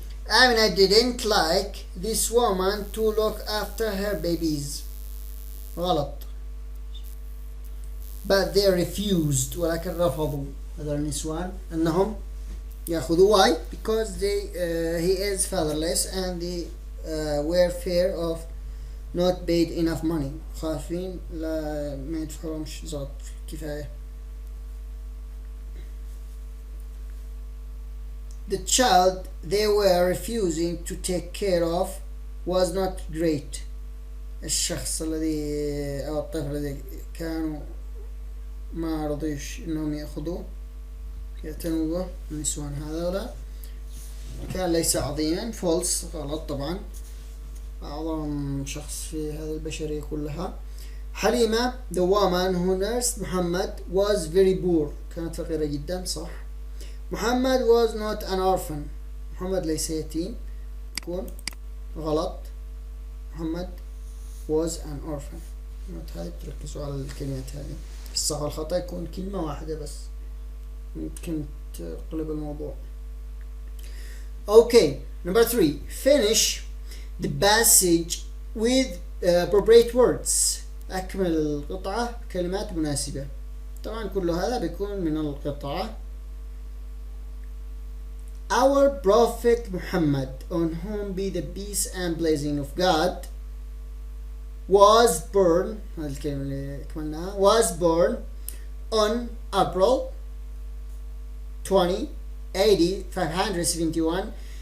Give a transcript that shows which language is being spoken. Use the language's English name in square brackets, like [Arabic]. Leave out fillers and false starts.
[English] Amina didn't like this woman to look after her babies. [Arabic] غلط. [English] But they refused [Arabic] ولكن رفضوا هذول النسوان أنهم يأخذوا. [English] Why? Because he is fatherless and they were fear of not paid enough money. [Arabic] خافين لا ما يدفعهمش زاد كفاية. [English] The child they were refusing to take care of was not great. [Arabic] الشخص الذي أو الطفل الذي كانوا ما رضيش إنهم يأخذوه يعتنوا به النسوان هذولا كان ليس عظيما. false غلط طبعا، أعظم شخص في هذه البشرية كلها. [English] حليمة the woman who nursed محمد was very poor [Arabic] كانت فقيرة جدا صح. [English] محمد was not an orphan محمد [Arabic] ليس يتيم يكون غلط. [English] محمد was an orphan. [Arabic] هاي تركزوا على الكلمات هذه. الصح والخطأ يكون كلمة واحدة بس ممكن تقلب الموضوع. [English] Okay, number 3 finish the passage with appropriate words. [Arabic] أكمل القطعة بكلمات مناسبة. طبعا كل هذا بيكون من القطعة. [English] Our Prophet Muhammad, on whom be the peace and blessing of God, was born, [Arabic] هذه الكلمة اللي كملناها, [English] was born on April 20, AD 571.